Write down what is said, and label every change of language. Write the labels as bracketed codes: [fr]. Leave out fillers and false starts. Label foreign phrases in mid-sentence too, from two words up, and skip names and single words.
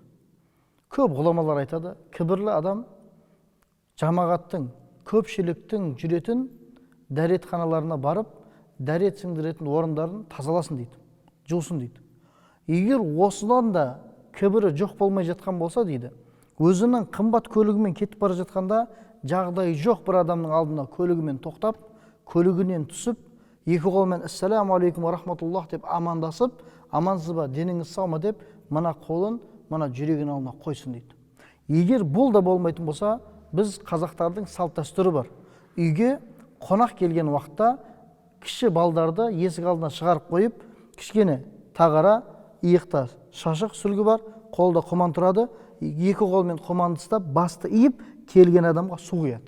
[kk] Көп ғұламалар айтады, кібірлі адам жамағаттың, көпшіліктің жүретін дәретханаларына барып, дәрет сіңдіретін орындарын тазаласын дейді, жусын дейді. Егер осыдан да кібірі жоқ болмай жатқан болса дейді, өзінің қымбат көлігімен кетіп бара жатқанда, жағдайы жоқ бір адамның алдына көлігімен тоқтап, көлігінен түсіп, екі қолмен [ar] «السلام عليكم ورحمة الله» [kk] деп амандасып, амансыз ба, деніңіз сау ма деп, мына қолын, мына жүрегінің алдына қойсын дейді. Егер бұл да болмайтын болса, біз қазақтардың салт дәстүрі бар. Үйге қонақ келген уақытта кіші балдарды есік алдына шығарып қойып, кішкене тағара, иықта шашық сүлгі бар, қолда құман тұрады, екі қолмен құманды ұстап, басты иіп, келген адамға су құяды.